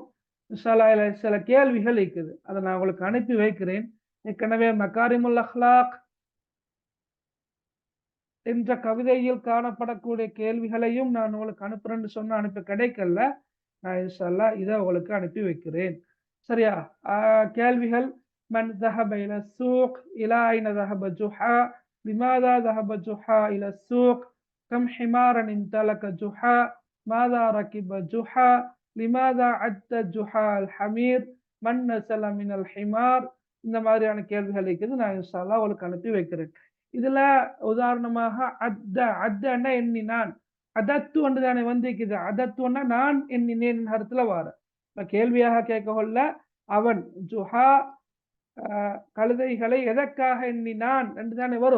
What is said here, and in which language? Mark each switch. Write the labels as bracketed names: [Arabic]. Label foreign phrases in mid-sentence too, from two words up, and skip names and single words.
[Tamil] சில கேள்விகள் இருக்குது, அதை நான் உங்களுக்கு அனுப்பி வைக்கிறேன். ஏற்கனவே மகாரிமுல் அஹ்லாக் என்ற கவிதையில் காணப்படக்கூடிய கேள்விகளையும் நான் உங்களுக்கு அனுப்புறேன்னு சொன்ன அனுப்பி கிடைக்கல. நான் [Arabic] إن شاء الله [Tamil] இதை உங்களுக்கு அனுப்பி வைக்கிறேன். சரியா? [Arabic] கேள்விகள்: மன் ذهب الى السوق الى اين ذهب جحا لماذا ذهب جحا الى السوق كم حمارا امتلك جحا ماذا ركب جحا لماذا عد جحا الحمير من نزل من الحمار. [Tamil] இந்த மாதிரியான கேள்விகள் இருக்குது. நான் [Arabic] إن شاء الله [Tamil] உங்களுக்கு அனுப்பி வைக்கிறேன். இதுல உதாரணமாக அத்தன்னா எண்ணினான், அதத்து ஒன்று தானே வந்திருக்குது. அதத்துன்னா நான் எண்ணினேன் அர்த்தத்துல வார. கேள்வியாக கேட்க கொள்ள அவன் ஜுஹா கழுதைகளை எதற்காக எண்ணினான் என்று தானே வரும்.